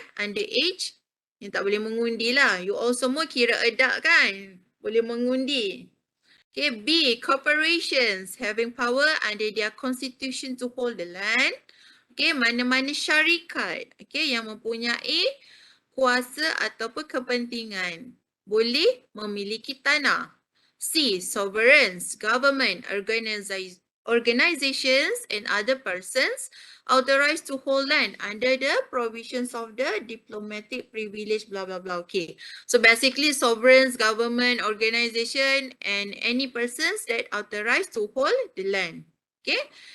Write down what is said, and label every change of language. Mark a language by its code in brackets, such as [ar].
[ms] Underage yang tak boleh mengundi lah. [en] You all [ms] semua kira adult kan? Boleh mengundi. [en] Okay, B, corporations having power under their constitution to hold the land. [ms] Okay, mana-mana syarikat, okay, yang mempunyai kuasa ataupun kepentingan boleh memiliki tanah. [en] C, sovereigns, government, organizations and other persons authorized to hold land under the provisions of the diplomatic privilege, blah, blah, blah. Okay. So basically sovereigns, government, organization and any persons that authorized to hold the land. Okay.